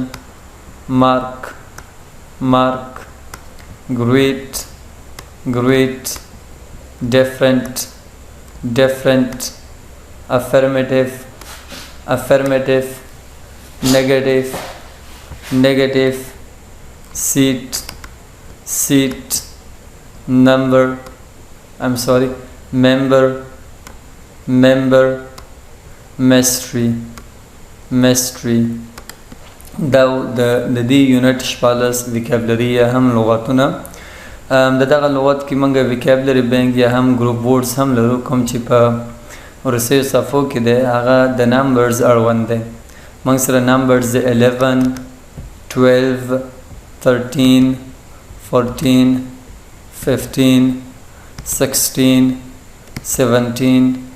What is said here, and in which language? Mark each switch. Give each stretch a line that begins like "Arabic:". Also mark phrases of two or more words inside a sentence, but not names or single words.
English: mark, mark, greet, greet, different, different, affirmative, affirmative, negative, negative, seat, seat, number, member, member, mystery, mystery.
Pashto: دا د دې یونټ شپاړس وکابلري یا هم لغاتونه د دغه لغات کې موږ
English: vocabulary bank
Pashto: یا هم
English: group words
Pashto: هم لرو کوم چې په ورسیو صفو کې دی هغه د نمبرز اړوند دی. موږ سره نمبرز 11 12 13 14 15 16 17